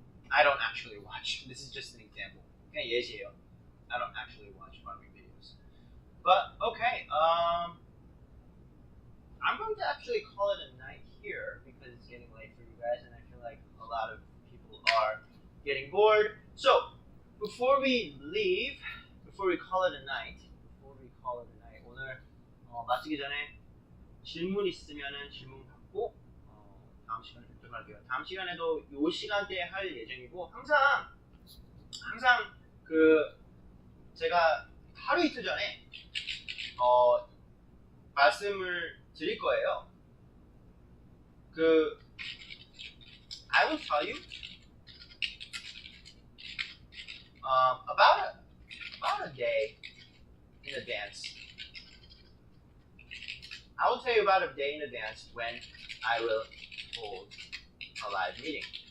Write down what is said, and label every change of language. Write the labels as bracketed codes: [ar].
[en] I don't actually watch. This is just an example. [ko] 그냥 예시예요. [en] I don't actually watch farming videos. But okay, I'm going to actually call it a night here because it's getting late for you guys, and I feel like a lot of people are getting bored. So before we leave, before we call it a night, [ko] 오늘 마치기 전에 질문 있으면은 질문 받고 다음 시간에 뵙도록 할게요. 다음 시간에도 이 시간대에 할 예정이고 항상 그 제가 하루 이틀 전에 말씀을 드릴 거예요. [en] I will tell you about a day in advance. I will tell you about a day in advance when I will hold a live meeting.